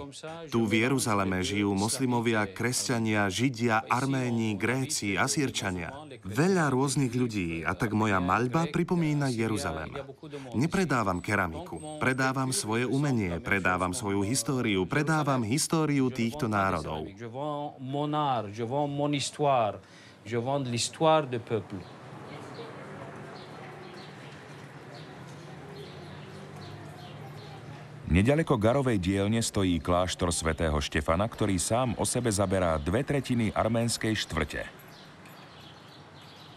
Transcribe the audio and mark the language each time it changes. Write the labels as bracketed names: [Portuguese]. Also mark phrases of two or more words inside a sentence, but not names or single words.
[Slovak] Tu v Jeruzaleme žijú moslimovia, kresťania, židia, Arméni, Gréci, Asýrčania. Veľa rôznych ľudí a tak moja maľba pripomína Jeruzalem. Nepredávam keramiku, predávam svoje umenie, predávam svoju históriu, predávam históriu týchto národov. [French] Je vends mon histoire, je vends l'histoire de peuple. [Slovak] Nedaleko Garovej dielne stojí kláštor svätého Štefana, ktorý sám o sebe zaberá 2/3 arménskej štvrte.